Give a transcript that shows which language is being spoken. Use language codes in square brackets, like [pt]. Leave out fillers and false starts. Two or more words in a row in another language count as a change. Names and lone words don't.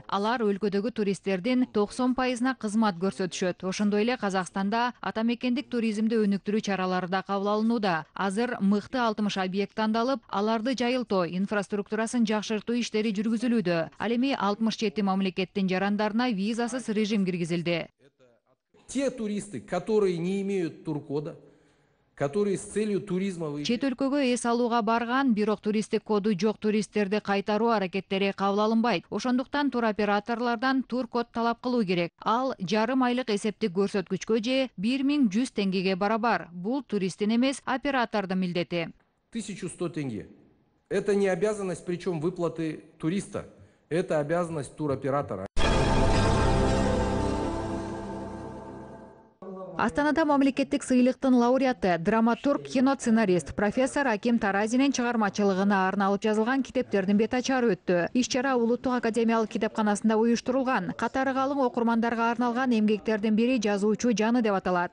[ky] Алар өлкөдөгү туристтердин 90%-на кызмат көрсөтүшөт. Ошондой эле Казакстанда атамекендик туризмди өнүктүрүү чаралары да кабыл алынууда. Азыр мыкты 60 объект тандалып, аларды жайылтуу, инфраструктурасын жакшыртуу иштери жүргүзүлүүдө. Ал эми 67 мамлекеттин жарандарына визасыз режим киргизилди. [ru] Те туристы, которые не имеют туркода, которые с целью туризма... [ky] Чет өлкөгө эс алууга барган, бирок туристтик коду жок туристтерди кайтаруу аракеттери кабыл алынбайт. Ошондуктан туроператорлордон туркод талап кылуу керек. Ал жарым айлык эсептик көрсөткүчкө же 1100 теңгеге барабар. Бул туристтин эмес, оператордун милдети. 1100 тенге. [ru] Это не обязанность, причем выплаты туриста. Это обязанность туроператора. [ky] Астанада мамлекеттик сыйлыктын лауреаты, драматург, кино-сценарист, профессор Аким Таразинин чыгармачылыгына арналып жазылган китептердин бет ачары өттү. Иш-чара Улуттук академиялык китепканасында уюштурулган. Катары калың окурмандарга арналган эмгектердин бири жазуучу жаны деп аталат.